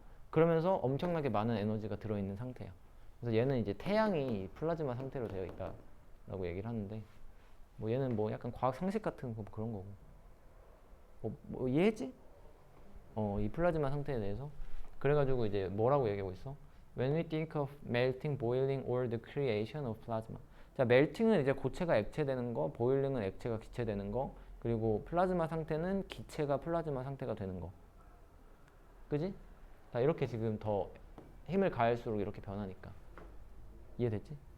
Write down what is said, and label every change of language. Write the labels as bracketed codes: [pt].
[ko] 그러면서 엄청나게 많은 에너지가 들어있는 상태야. 그래서 얘는 이제 태양이 플라즈마 상태로 되어 있다라고 얘기를 하는데 뭐 얘는 뭐 약간 과학 상식 같은 거 그런 거고. 뭐 이해했지? 이 플라즈마 상태에 대해서. 그래가지고 이제 뭐라고 얘기하고 있어? [en] When we think of melting, boiling, or the creation of plasma. [ko] 자, melting은 이제 고체가 액체되는 거, boiling은 액체가 기체되는 거, 그리고 플라즈마 상태는 기체가 플라즈마 상태가 되는 거. 그지? 자, 이렇게 지금 더 힘을 가할수록 이렇게 변하니까. 이해됐지?